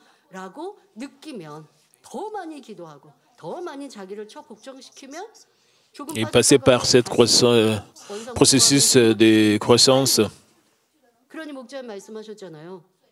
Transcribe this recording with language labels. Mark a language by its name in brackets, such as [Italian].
[Korean] 라고 느끼면 더 많이 기도하고 더 많이 자기를 복종시키면 [French] Ils passaient par ce processus de croissance. [Korean] 그러니 목자님 말씀하셨잖아요.